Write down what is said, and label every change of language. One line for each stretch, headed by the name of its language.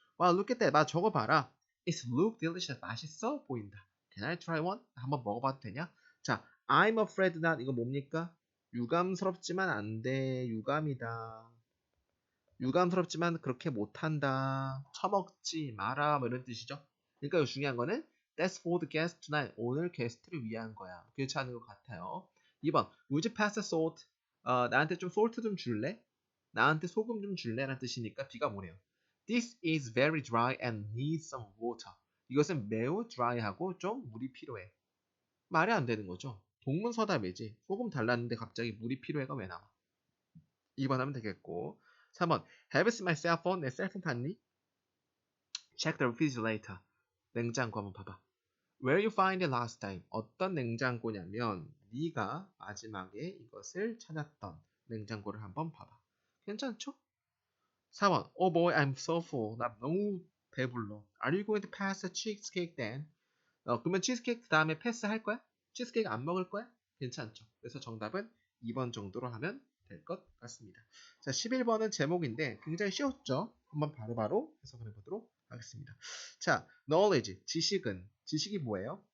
Korean: 와,
English: look at that.
Korean: 나 저거 봐라.
English: It look delicious.
Korean: 맛있어 보인다.
English: Can I try one?
Korean: 한번 먹어봐도 되냐? 자,
English: I'm afraid not.
Korean: 이거 뭡니까? 유감스럽지만 안 돼. 유감이다. 유감스럽지만 그렇게 못한다. 처먹지 마라. 뭐 이런 뜻이죠. 그러니까 중요한 거는
English: That's for the guest tonight.
Korean: 오늘 게스트를 위한 거야. 그렇지 않은 것 같아요.
English: 2번 Would you pass the salt?
Korean: 나한테 좀 salt 좀 줄래? 나한테 소금 좀 줄래? 라는 뜻이니까 B가 뭐래요?
English: This is very dry and needs some water.
Korean: 이것은 매우 dry하고 좀 물이 필요해. 말이 안 되는 거죠. 동문서답이지. 소금 달랐는데 갑자기 물이 필요해가 왜 나와? 2번 하면 되겠고 3번
English: Have you seen my cell phone?
Korean: 내 셀폰 봤니?
English: Check the refrigerator.
Korean: 냉장고 한번 봐봐.
English: Where you find it last time?
Korean: 어떤 냉장고냐면 네가 마지막에 이것을 찾았던 냉장고를 한번 봐봐. 괜찮죠?
English: 4번 Oh boy, I'm so full.
Korean: 나 너무 배불러.
English: Are you going to pass the cheesecake then?
Korean: 그러면 치즈케이크 다음에 패스 할 거야? 치즈케이크 안 먹을 거야? 괜찮죠? 그래서 정답은 2번 정도로 하면 될 것 같습니다. 자, 11번은 제목인데 굉장히 쉬웠죠? 한번 바로바로 해석을 해보도록 하겠습니다. 자, knowledge, 지식이 뭐예요?